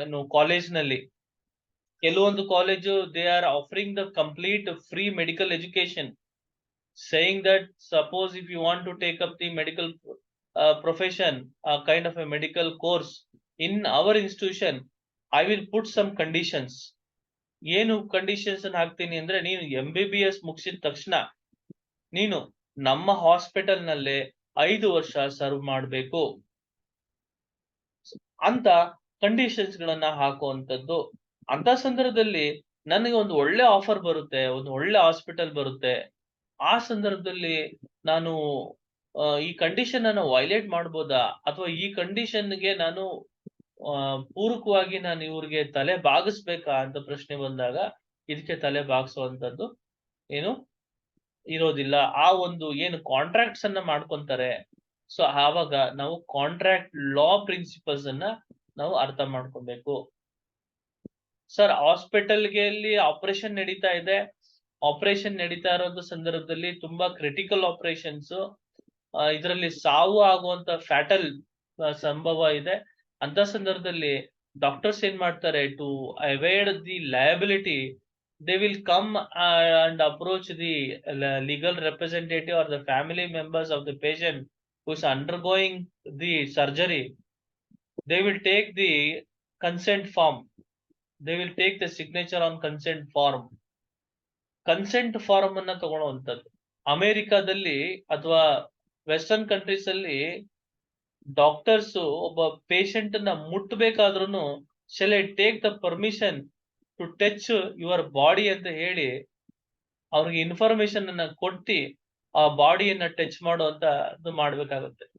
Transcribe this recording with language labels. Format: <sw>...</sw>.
<kn>college nalli, ಕೆಲವೊಂದು college</kn> <en>they are offering the complete free medical education, saying that suppose if you want to take up the medical profession, kind of a medical course in our institution, I will put some conditions.</en> <kn>ಏನು conditions ಅನ್ನು ಹಾಕ್ತೀನಿ ಅಂದ್ರೆ, ನೀನು MBBS ಮುಗಿಸಿದ ತಕ್ಷಣ ನೀನು ನಮ್ಮ hospital ನಲ್ಲೇ 5 ವರ್ಷ ಸರ್ವ್ ಮಾಡಬೇಕು ಅಂತ ಕಂಡೀಷನ್ಸ್ ಗಳನ್ನ ಹಾಕುವಂತದ್ದು. ಅಂತ ಸಂದರ್ಭದಲ್ಲಿ ನನಗೆ ಒಂದು ಒಳ್ಳೆ ಆಫರ್ ಬರುತ್ತೆ, ಒಂದು ಒಳ್ಳೆ ಹಾಸ್ಪಿಟಲ್ ಬರುತ್ತೆ. ಆ ಸಂದರ್ಭದಲ್ಲಿ ನಾನು ಈ ಕಂಡೀಷನ್ ಅನ್ನು ವೈಲೇಟ್ ಮಾಡ್ಬೋದಾ, ಅಥವಾ ಈ ಕಂಡೀಷನ್ಗೆ ನಾನು ಪೂರಕವಾಗಿ ನಾನು ಇವ್ರಿಗೆ ತಲೆ ಬಾಗಿಸ್ಬೇಕಾ ಅಂತ ಪ್ರಶ್ನೆ ಬಂದಾಗ ಇದಕ್ಕೆ ತಲೆ ಬಾಗಿಸುವಂತದ್ದು ಏನು ಇರೋದಿಲ್ಲ. ಆ ಒಂದು ಏನು ಕಾಂಟ್ರಾಕ್ಟ್ಸ್ ಅನ್ನ ಮಾಡ್ಕೊಂತಾರೆ, ಸೊ ಆವಾಗ ನಾವು ಕಾಂಟ್ರಾಕ್ಟ್ ಲಾ ಪ್ರಿನ್ಸಿಪಲ್ಸ್ ಅನ್ನ ನಾವು ಅರ್ಥ ಮಾಡ್ಕೊಬೇಕು. ಸರ್, ಹಾಸ್ಪಿಟಲ್ಗೆ ಅಲ್ಲಿ ಆಪರೇಷನ್ ನಡೀತಾ ಇದೆ. ಆಪರೇಷನ್ ನಡೀತಾ ಇರೋ ಸಂದರ್ಭದಲ್ಲಿ ತುಂಬಾ ಕ್ರಿಟಿಕಲ್ ಆಪರೇಷನ್ಸ್, ಇದರಲ್ಲಿ ಸಾವು ಆಗುವಂತ ಫ್ಯಾಟಲ್ ಸಂಭವ ಇದೆ. ಅಂತ ಸಂದರ್ಭದಲ್ಲಿ ಡಾಕ್ಟರ್ಸ್ ಏನ್ ಮಾಡ್ತಾರೆ,</kn> <en>To avoid the liability, they will come and approach the legal representative or the family members of the patient who is undergoing the surgery. They will take the consent form. They will take the signature on consent form.</en> <kn>Consent form ಅನ್ನ ತಗೊಳ್ಳುವಂಥದ್ದು. ಅಮೆರಿಕಾದಲ್ಲಿ ಅಥವಾ western countries ಅಲ್ಲಿ doctors ಒಬ್ಬ patient ನ ಮುಟ್ಟಬೇಕಾದ್ರೂ</kn> <en>shall I take the permission to touch your body</en> <kn>ಅಂತ ಹೇಳಿ ಅವ್ರಿಗೆ information ಅನ್ನ ಕೊಟ್ಟಿ ಆ ಬಾಡಿಯನ್ನ ಟಚ್ ಮಾಡುವಂತ ಇದು ಮಾಡ್ಬೇಕಾಗುತ್ತೆ.</kn>